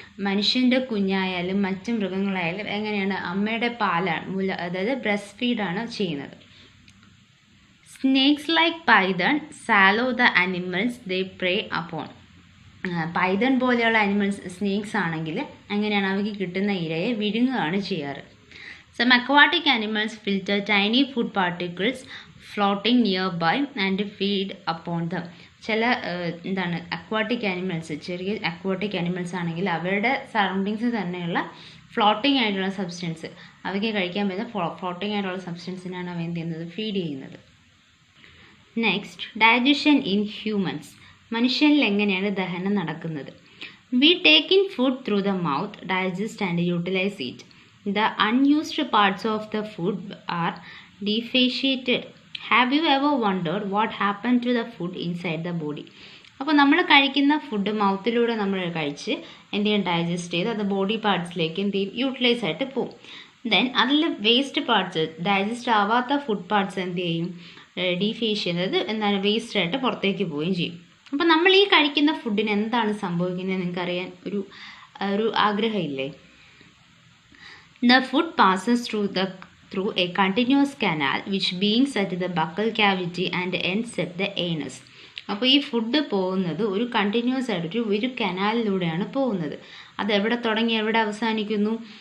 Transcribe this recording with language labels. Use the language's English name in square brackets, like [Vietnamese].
[Malayalam] മനുഷ്യൻ്റെ കുഞ്ഞായാലും മറ്റ് മൃഗങ്ങളായാലും എങ്ങനെയാണ്, അമ്മയുടെ പാലാണ്, അതായത് ബ്രസ്റ്റ് ഫീഡാണ് ചെയ്യുന്നത്. [English] Snakes like python swallow the animals they prey upon. [Malayalam] Python പോലെയുള്ള അനിമൽസ്, സ്നേക്സ് ആണെങ്കിൽ എങ്ങനെയാണ്, അവയ്ക്ക് കിട്ടുന്ന ഇരയെ വിഴുങ്ങുകയാണ് ചെയ്യാറ്. [English] Some aquatic animals filter tiny food particles floating nearby and feed upon them. [Malayalam] ചില എന്താണ് അക്വാട്ടിക് ആനിമൽസ്, ചെറിയ അക്വാട്ടിക് ആനിമൽസ് ആണെങ്കിൽ അവരുടെ സറൗണ്ടിങ്സ് തന്നെയുള്ള ഫ്ലോട്ടിംഗ് ആയിട്ടുള്ള സബ്സ്റ്റൻസ്, അവയ്ക്ക് കഴിക്കാൻ പറ്റുന്ന ഫ്ലോട്ടിംഗ് ആയിട്ടുള്ള സബ്സ്റ്റൻസിനാണ് അവ എന്ത് ചെയ്യുന്നത്, ഫീഡ് ചെയ്യുന്നത്. [English] Next, digestion in humans. [Malayalam] മനുഷ്യനിൽ എങ്ങനെയാണ് ദഹനം നടക്കുന്നത്? [English] We take in food through the mouth, digest and utilize it. The unused parts of the food are defaciated. Have you ever wondered what happened to the food inside the body? [Malayalam] അപ്പോൾ നമ്മൾ കഴിക്കുന്ന food മൗത്തിലൂടെ നമ്മൾ കഴിച്ച് എന്ത് ചെയ്യും, digest ചെയ്ത് അത് body പാർട്സിലേക്ക് എന്ത് ചെയ്യും, യൂട്ടിലൈസ് ആയിട്ട് പോകും. ദെൻ അതിൽ വേസ്റ്റ് പാർട്സ്, ഡൈജസ്റ്റ് ആവാത്ത ഫുഡ് പാർട്സ് എന്ത് ചെയ്യും, ഡീഫേഷ്യ, അതായത് എന്താണ് വേസ്റ്റ് ആയിട്ട് പുറത്തേക്ക് പോവുകയും ചെയ്യും. അപ്പോൾ നമ്മൾ ഈ കഴിക്കുന്ന ഫുഡിന് എന്താണ് സംഭവിക്കുന്നത് നിങ്ങൾക്കറിയാൻ ഒരു ആഗ്രഹമില്ലേ? [English] The food passes through a continuous canal which begins at the buccal cavity and ends at the anus. [Malayalam] അപ്പോൾ ഈ ഫുഡ് പോകുന്നത് ഒരു കണ്ടിന്യൂസ് ആയിട്ട് ഒരു കനാലിലൂടെയാണ് പോകുന്നത്. അത് എവിടെ തുടങ്ങി എവിടെ അവസാനിക്കുന്നു?